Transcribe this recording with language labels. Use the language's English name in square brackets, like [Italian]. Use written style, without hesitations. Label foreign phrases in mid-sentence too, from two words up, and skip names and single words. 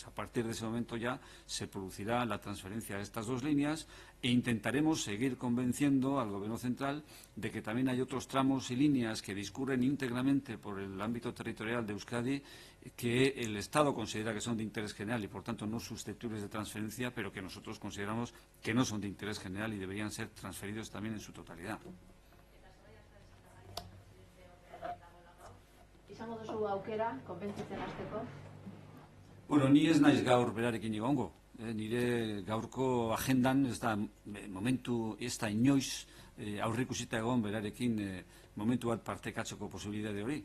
[Spanish] A partir de ese momento ya se producirá la transferencia de estas dos líneas e intentaremos seguir convenciendo al Gobierno central de que también hay otros tramos y líneas que discurren íntegramente por el ámbito territorial de Euskadi que el Estado considera que son de interés general y, por tanto, no susceptibles de transferencia, pero que nosotros consideramos que no son de interés general y deberían ser transferidos también en su totalidad. [Basque] Izango duzu aukera, konbentzitzen hasteko? Bueno, ni ez naiz gaur berarekin egongo. Nire gaurko agendan ez da momentu, ez da inoiz aurreikusita egon berarekin momentu bat partekatzeko posibilitate hori.